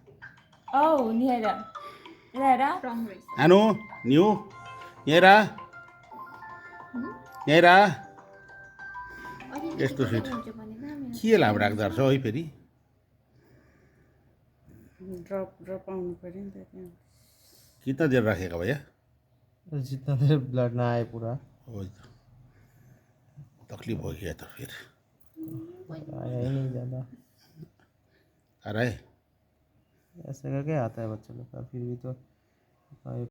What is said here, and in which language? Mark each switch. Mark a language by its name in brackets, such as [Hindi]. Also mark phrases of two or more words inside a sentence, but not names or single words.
[Nepali] आनु न्यु यहीँरा यस्तो सुई के लामो राख्दो रहेछ है फेरि। ड्रप आउनु पऱ्यो नि त त्यहाँ। [Hindi] कितना देर राखेगा भैया? जितना देर ब्लड ना आए पूरा वही तो तकलीफ हो गया तो फिर आया ही नहीं ज़्यादा। आ रहा है। ऐसे करके आता है बच्चों लोग का, फिर भी तो